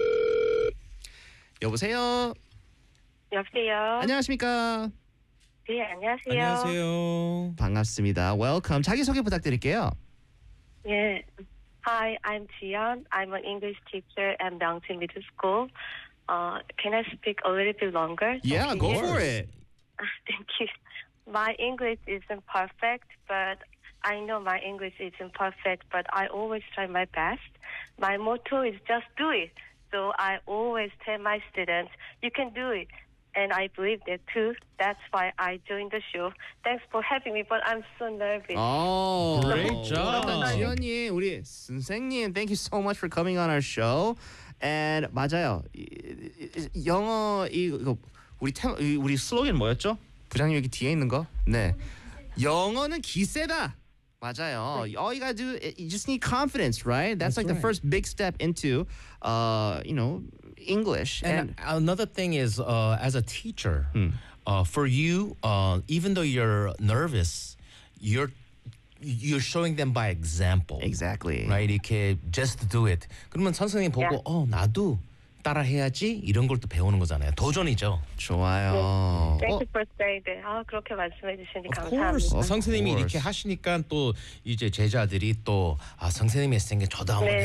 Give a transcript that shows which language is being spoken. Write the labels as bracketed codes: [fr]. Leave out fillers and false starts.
[ko] (목소리) 여보세요? 여보세요? 안녕하십니까? 네, 안녕하세요. 안녕하세요. 반갑습니다. [en] Welcome. [ko] 자기소개 부탁드릴게요. [en] 예. Hi, I'm Jian. I'm an English teacher at Myeongjin Middle School. Can I speak a little bit longer? Yeah, go for it. Thank you. My English isn't perfect, but I know my English isn't perfect, but I always try my best. My motto is just do it. So I always tell my students, you can do it. And I believe that too. That's why I joined the show. Thanks for having me, but I'm so nervous. Oh, great job. 지연님, [ko] 우리 선생님, [en] thank you so much for coming on our show. [ko] And 맞아요. 영어, 이거 우리 슬로건 뭐였죠? 부장님 여기 뒤에 있는 거? 네. 영어는 기세다. 맞아요. [en] All you gotta do, you just need confidence, right? That's like the first big step into, you know, English. And another thing is, as a teacher, for you, even though you're nervous, you're showing them by example. Exactly. Right? [ko] 이렇게 [en] just do it. [ko] 그러면 선생님 보고, 어, 나도 따라해야지 이런 걸 또 배우는 거잖아요. 도전이죠. 좋아요. [en] Thank you for saying that. [ko] 아, 그렇게 말씀해 주시니 감사합니다. 선생님이 이렇게 하시니까 또 이제 제자들이 또 아, 선생님이 했던 게 저도 한번 네.